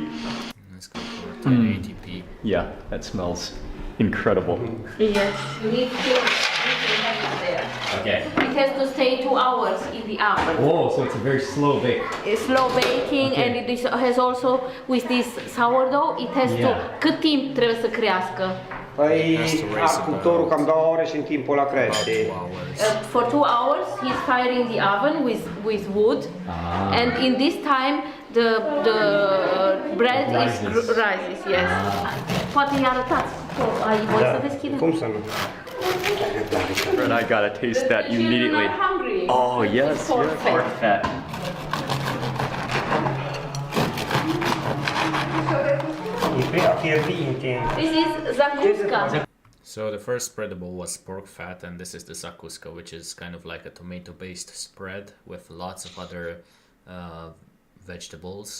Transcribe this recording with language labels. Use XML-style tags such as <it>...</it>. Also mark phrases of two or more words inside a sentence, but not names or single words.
<en>Let's go for 1080p. Yeah, that smells incredible. Yes. You need to have it there. Okay. It has to stay 2 hours in the oven. Oh, so it's a very slow bake. It's slow baking, and it has also, with this sourdough, it has to,</en> <ro>cât timp trebuie să crească? Păi, cuptorul cam 2 ore și în timpul ăla crește.</ro> <en>For 2 hours, he's firing the oven with wood, and in this time, the bread rises, yes.</en> <ro>Poate i arătați. Ai voie să deschidem? Cum să nu?</ro> <en>And I gotta taste that immediately. Oh yes, pork fat. This is zakuska. So the first spreadable was pork fat, and this is the zakuska, which is kind of like a tomato-based spread with lots of other vegetables.</en>